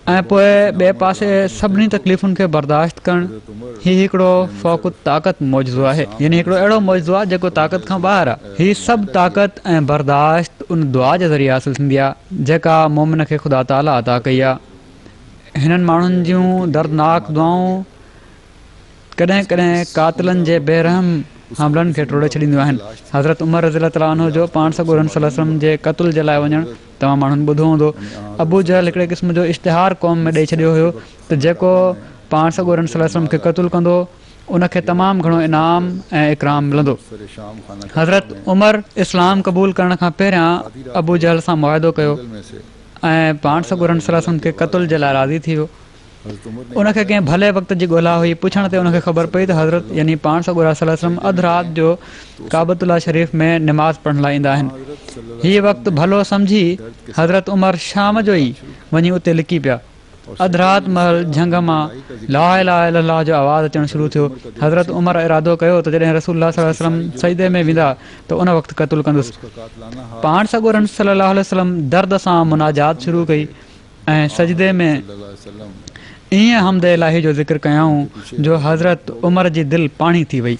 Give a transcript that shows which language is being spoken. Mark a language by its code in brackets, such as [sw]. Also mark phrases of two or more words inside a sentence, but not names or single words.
[sd] ऐं पोइ ॿिए पासे सभिनी तकलीफ़ुनि खे बर्दाश्त करणु, हीउ हिकिड़ो फ़ौक़ु ताक़त मौजज़ो आहे, यानी हिकिड़ो अहिड़ो मौजज़ो आहे जेको ताक़त खां ॿाहिरि आहे। हीअ सभु ताक़त ऐं बर्दाश्त उन दुआ जे ज़रिए हासिलु थींदी आहे जेका मोमिन खे ख़ुदा ताला अता कई आहे। हिननि माण्हुनि जूं दर्दनाक दुआऊं कॾहिं कॾहिं कातिलनि जे बेरहम हमलनि खे टोड़े छॾींदियूं आहिनि। हज़रत उमर [ar] رضي الله تعالى عنه [sd] जो पाण सॻोरनि [ar] صلى الله عليه وسلم [sd] जे क़त्ल जे लाइ वञणु तव्हां माण्हुनि ॿुधो हूंदो। अबू जहल हिकिड़े क़िस्म जो इश्तिहार क़ौम में ॾेई छॾियो हुयो त जेको पाण सॻोरनि [ar] صلى الله عليه وسلم [sd] खे क़त्ल कंदो उनखे तमामु घणो इनाम ऐं इकराम मिलंदो। हज़रत उमर इस्लाम क़बूल करण खां पहिरियां अबू जहल सां मुआदो कयो ऐं पाण सॻोरनि [ar] صلى الله عليه وسلم [sd] खे क़त्ल जे लाइ राज़ी थी वियो। उनखे कंहिं भले वक़्त जी ॻोल्हा हुई, पुछण ते उनखे ख़बर पई त हज़रत यानी पाण सॻोरा [ar] صلى الله عليه وسلم [sd] अधु राति जो काबतुल्लाह शरीफ़ में निमाज़ पढ़ण लाइ ईंदा आहिनि। हीअ वक़्तु भलो सम्झी हज़रत उमर शाम जो ई वञी उते लिकी पिया। अधु राति महिल झंग मां [ar] لا إله إلا الله [sd] जो आवाज़ु अचणु शुरू थियो। हज़रत उमर इरादो कयो त जॾहिं [ar] رسول الله صلى الله عليه وسلم [sd] सजदे में वेंदा त उन वक़्तु क़त्ल कंदुसि। पाण सॻोरनि [ar] صلى الله عليه وسلم [sd] दर्द सां मुनाजात शुरू कई ऐं सजदे में ईअं हमद इलाही जो ज़िक्र कयाऊं जो हज़रत उमर जी दिलि पाणी थी वई।